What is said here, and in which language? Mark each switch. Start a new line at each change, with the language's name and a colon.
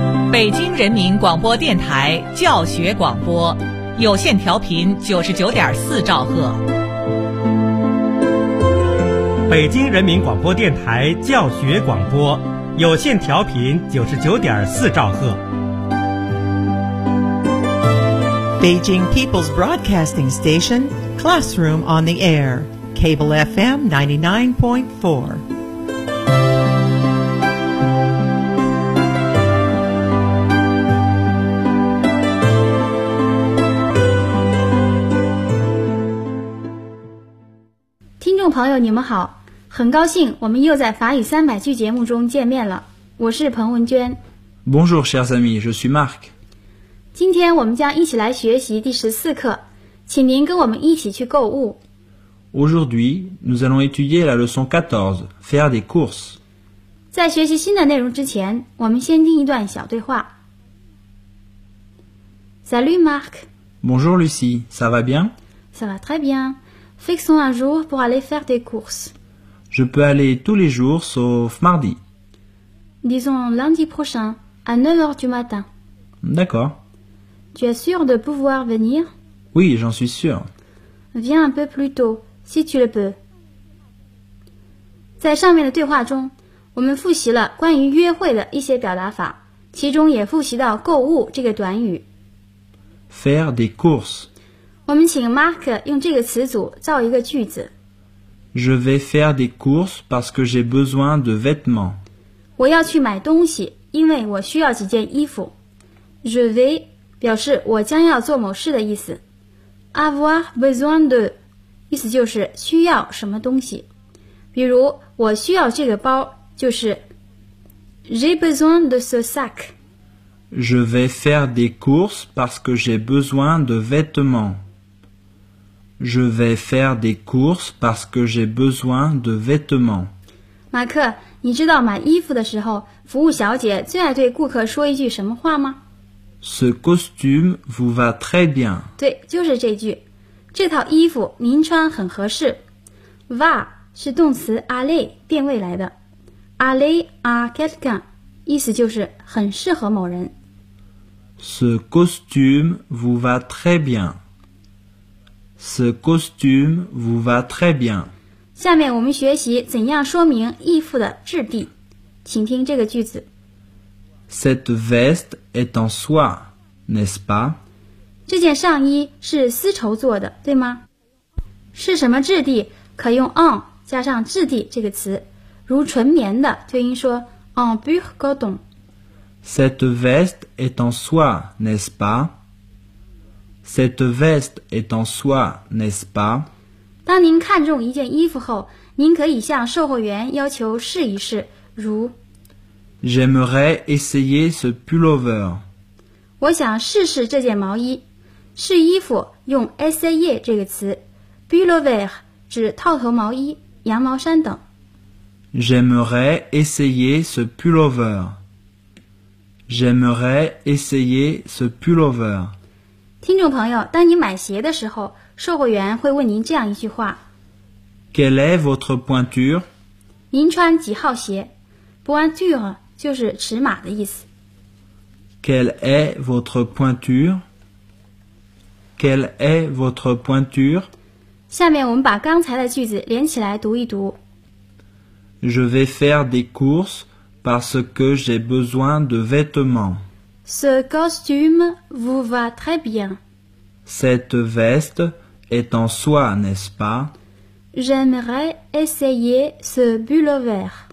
Chinese: 北京人民广播电台教学广播，有线调频99.4兆赫。北京人民广播电台教学广播，有线调频99.4兆赫。
English: Beijing People's Broadcasting Station, Classroom on the Air, Cable FM 99.4.
Chinese: 朋友你们好，很高兴我们又在法语三百句节目中见面了，我是彭文娟。
French: Bonjour chers amis, je suis Marc。
Chinese: 今天我们将一起来学习第14课，请您跟我们一起去购物。
French: Aujourd'hui, nous allons étudier la leçon 14, faire des courses。
Chinese: 在学习新的内容之前，我们先听一段小对话。
French: Salut Marc。 Bonjour Lucie, ça va bien? Ça va très bien。 Fixons un jour pour aller faire des courses. Je peux aller tous les jours sauf mardi. Disons lundi prochain, à 9h du matin. D'accord. Tu es sûr de pouvoir venir? Oui, j'en suis sûr. Viens un peu plus tôt, si tu le peux.
Chinese: 在上面的对话中，我们复习了关于约会的一些表达法，其中也复习到购物这个短语。
French: Faire des courses.
Chinese: 我们请 Marc 用这个词组造一个句子。
French: Je vais faire des courses parce que j'ai besoin de vêtements.
Chinese: 我要去买东西，因为我需要几件衣服。
French: Je vais
Chinese: 表示我将要做某事的意思。
French: Avoir besoin de
Chinese: 意思就是需要什么东西。比如我需要这个包，就是
French: J'ai besoin de ce sac. Je vais faire des courses parce que j'ai besoin de vêtements. Je vais faire des courses parce que j'ai besoin de vêtements.
Chinese: 马克，你知道买衣服的时候，服务小姐最爱对顾客说一句什么话吗？
French: Ce costume vous va très bien.
Chinese: 对，就是这句。这套衣服您穿很合适。 Va 是动词 aller 变位来的。
French: Aller à quelqu'un.
Chinese: 意思就是很适合某人。
French: Ce costume vous va très bien. Ce costume vous va très bien.
Chinese: 下面我们学习怎样说明衣服的质地，请听这个句子。
French: Cette veste est en soie, n'est-ce pas?
Chinese: 这件上衣是丝绸做的，对吗？是什么质地？可用 en 加上质地这个词，如纯棉的，推音说。
French: En pur coton. Cette veste est en soie, n'est-ce pas? Cette veste est en soie, n'est-ce pas?
Chinese: 当您看中一件衣服后，您可以向售货员要求试一试，如
French: J'aimerais essayer ce pullover.
Chinese: 我想试试这件毛衣。试衣服用 essayer 这个词。 Pullover 指套头毛衣、羊毛衫等。
French: J'aimerais essayer ce pullover. J'aimerais essayer ce pullover.
Chinese: 听众朋友，当你买鞋的时候，售货员会问您这样一句话。
French: Quelle est votre pointure?
Chinese: 您穿几号鞋 ?Pointure 就是尺码的意思。
French: Quelle est votre pointure? Quelle est votre pointure?
Chinese: 下面我们把刚才的句子连起来读一读。
French: Je vais faire des courses parce que j'ai besoin de vêtements. Ce costume vous va très bien. Cette veste est en soie, n'est-ce pas? J'aimerais essayer ce pullover.